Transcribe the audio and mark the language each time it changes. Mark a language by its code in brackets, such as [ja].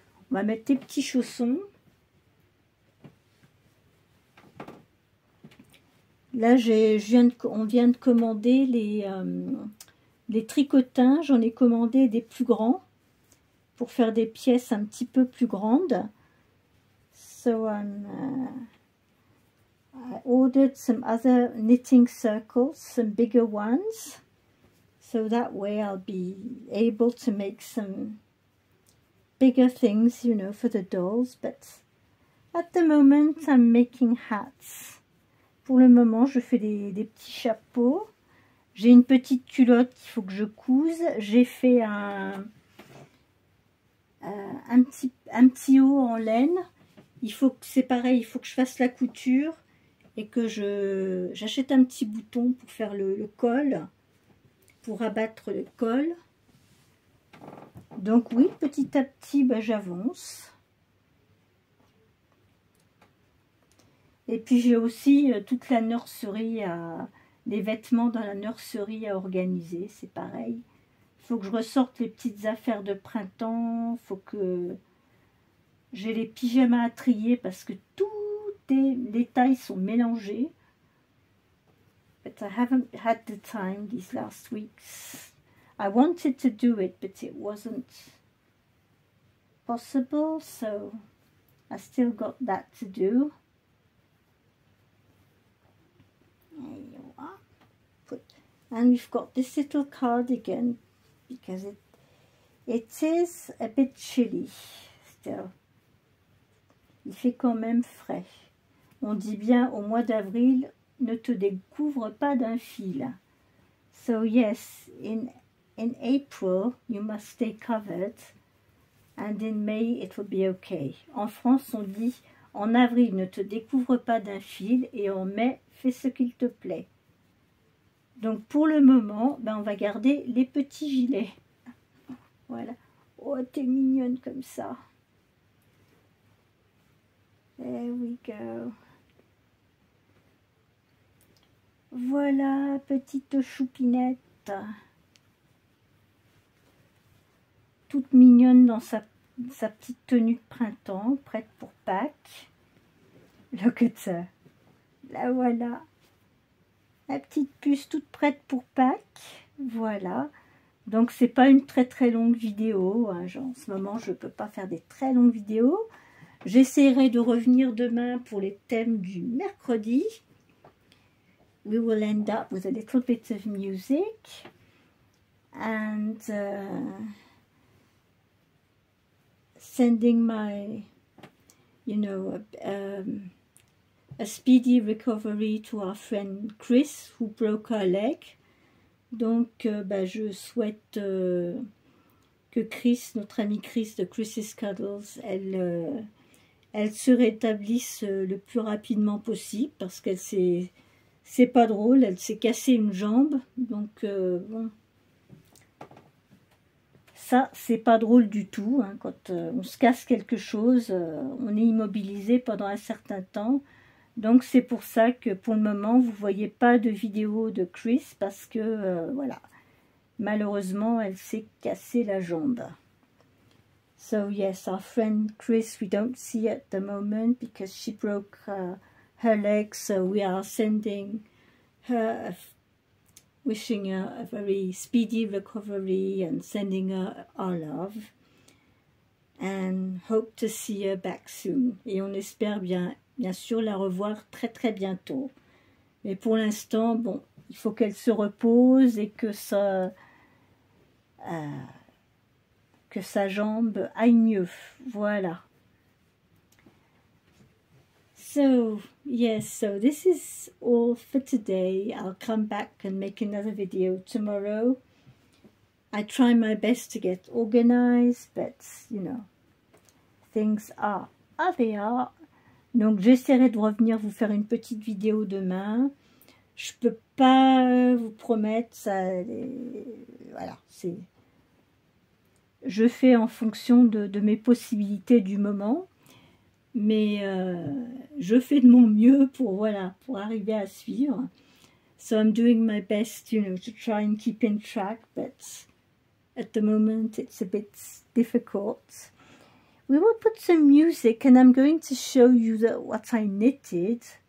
[fr] On va mettre tes petits chaussons. Là, on vient de commander les tricotins. J'en ai commandé des plus grands pour faire des pièces un petit peu plus grandes. [en] So I ordered some other knitting circles, some bigger ones. So that way I'll be able to make some bigger things, you know, for the dolls. But at the moment, I'm making hats. [fr] Pour le moment, je fais des petits chapeaux. J'ai une petite culotte qu'il faut que je couse. J'ai fait un petit haut en laine. C'est pareil, il faut que je fasse la couture et que j'achète un petit bouton pour faire le col, pour abattre le col. Donc oui, petit à petit, ben, j'avance. Et puis j'ai aussi toute la nurserie, les vêtements dans la nurserie à organiser, c'est pareil. Il faut que je ressorte les petites affaires de printemps, il faut que j'ai les pyjamas à trier parce que les tailles sont mélangées. [en] But I haven't had the time these last weeks. I wanted to do it, but it wasn't possible, so I still got that to do. There you are. And we've got this little cardigan because it is a bit chilly still. [fr] Il fait quand même frais. On dit bien au mois d'avril, ne te découvre pas d'un fil. [en] So yes, in April you must stay covered, and in May it will be okay. [fr] En France on dit en avril ne te découvre pas d'un fil et en mai fais ce qu'il te plaît. Donc pour le moment, ben, on va garder les petits gilets. Voilà. Oh, t'es mignonne comme ça. [en] There we go. [fr] Voilà, petite choupinette. Toute mignonne dans sa petite tenue de printemps, prête pour Pâques. [en] Look at her. [fr] La voilà. La petite puce toute prête pour Pâques. Voilà. Donc c'est pas une très longue vidéo, hein. Genre, en ce moment je peux pas faire des très longues vidéos. J'essaierai de revenir demain pour les thèmes du mercredi. [en] We will end up with a little bit of music and sending my, you know, a speedy recovery to our friend Chris who broke her leg. [fr] Donc je souhaite que Chris, notre amie Chris de Chris's Cuddles, elle se rétablisse le plus rapidement possible, parce qu'elle c'est pas drôle, elle s'est cassé une jambe, donc bon, ça c'est pas drôle du tout, hein. Quand on se casse quelque chose, on est immobilisé pendant un certain temps. Donc c'est pour ça que pour le moment vous voyez pas de vidéo de Chris, parce que voilà, malheureusement elle s'est cassé la jambe. [en] So yes, our friend Chris we don't see at the moment because she broke her leg, so we are sending her, wishing her a very speedy recovery and sending her our love and hope to see her back soon. [fr] Et on espère bien sûr la revoir très bientôt. Mais pour l'instant, bon, il faut qu'elle se repose et que sa jambe aille mieux. Voilà. [en] So, yes, so this is all for today. I'll come back and make another video tomorrow. I try my best to get organized, but, you know, things are they are. [fr] Donc, j'essaierai de revenir vous faire une petite vidéo demain. Je peux pas vous promettre, ça, voilà, c'est... Je fais en fonction de mes possibilités du moment, mais je fais de mon mieux pour arriver à suivre. [en] So I'm doing my best, you know, to try and keep in track, but at the moment it's a bit difficult. We will put some music, and I'm going to show you what I knitted.